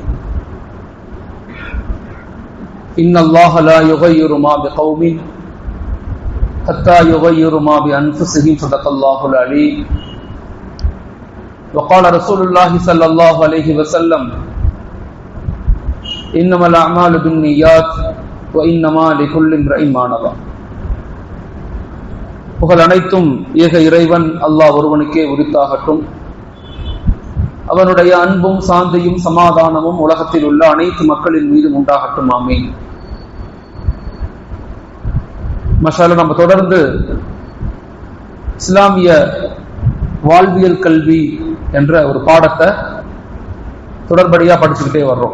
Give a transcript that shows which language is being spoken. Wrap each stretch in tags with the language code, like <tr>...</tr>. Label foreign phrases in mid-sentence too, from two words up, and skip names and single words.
<ar>إن الله لا يغير ما بقوم حتى يغير ما بأنفسهم. صدق الله العليم. وقال رسول الله صلى الله عليه وسلم: إنما الأعمال بالنيات وإنما لكل امرئ ما نوى.</ar> <ta>புகழ் அனைத்தும் ஏக இறைவன் அல்லாஹ் ஒருவனுக்கே உரித்தாகட்டும். அவனுடைய அன்பும் சாந்தியும் சமாதானமும் உலகத்தில் உள்ள அனைத்து மக்களின் மீதும் உண்டாகட்டும். ஆமீன். மஷாலா, நம்ம தொடர்ந்து இஸ்லாமிய வாழ்வியல் கல்வி என்ற ஒரு பாடத்தை தொடர்படியா படிச்சுக்கிட்டே வர்றோம்.</ta>